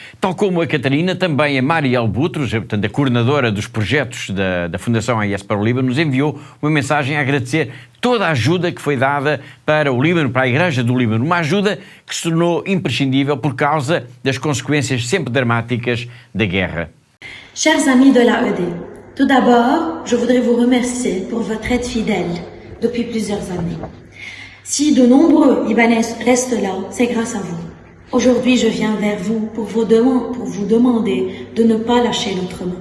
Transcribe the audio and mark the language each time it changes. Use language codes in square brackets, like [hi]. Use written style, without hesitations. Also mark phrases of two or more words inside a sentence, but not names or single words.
[pt] Tal como a Catarina, também a Marielle Boutros, portanto a coordenadora dos projetos da Fundação AIS para o Líbano, nos enviou uma mensagem a agradecer toda a ajuda que foi dada para o Líbano, para a Igreja do Líbano, uma ajuda que se tornou imprescindível por causa das consequências sempre dramáticas da guerra. [fr] Chers amis de l'AED, tout d'abord, je voudrais vous remercier pour votre aide fidèle depuis plusieurs années. Si de nombreux Libanais restent là, c'est grâce à vous. Aujourd'hui, je viens vers vous pour vous demander de ne pas lâcher notre main.